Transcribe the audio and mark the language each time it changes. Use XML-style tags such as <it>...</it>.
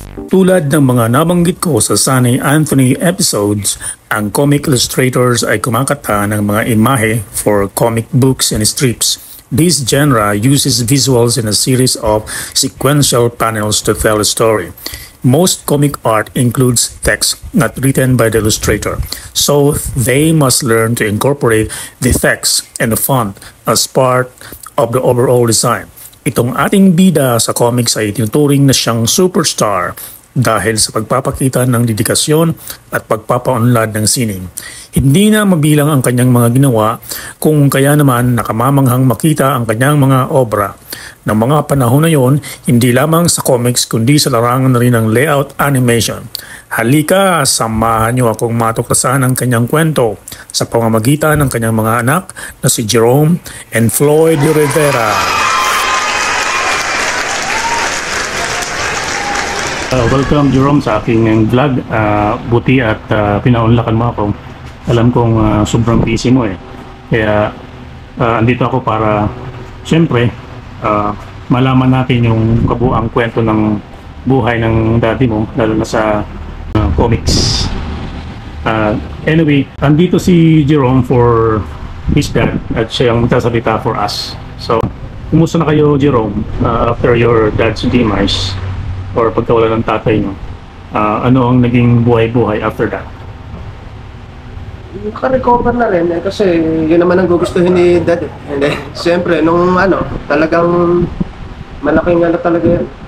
<tl>Tulad ng mga nabanggit ko sa Sunny Anthony episodes, ang comic illustrators ay kumakata ng mga imahe for comic books and strips.</tl> <en>This genre uses visuals in a series of sequential panels to tell a story. Most comic art includes text not written by the illustrator, so they must learn to incorporate the text and the font as part of the overall design.</en> <tl>Itong ating bida sa comics ay tinuturing na siyang superstar dahil sa pagpapakita ng dedikasyon at pagpapaunlad ng sining. Hindi na mabilang ang kanyang mga ginawa, kung kaya naman nakamamanghang makita ang kanyang mga obra. Ng mga panahon na yon, hindi lamang sa comics kundi sa larangan na rin ng layout animation. Halika, samahan niyo akong matuklasan ang kanyang kwento sa pamamagitan ng kanyang mga anak na si Jerome and Floyd Rivera. Welcome Jerome sa aking vlog. Buti at pinaunlakan mo ako. Alam kong sobrang busy mo eh. Kaya andito ako para siyempre malaman natin yung kabuang kwento ng buhay ng daddy mo, lalo na sa comics. Anyway, andito si Jerome for his dad at siya yung magsasalita for us. So, kumusta na kayo Jerome after your dad's demise? Or pagkawala ng tatay nyo, ano ang naging buhay-buhay after that? Naka-recover na rin kasi yun naman ang gugustuhin ni Dad. And siyempre, nung talagang malaking talaga yun.</tl>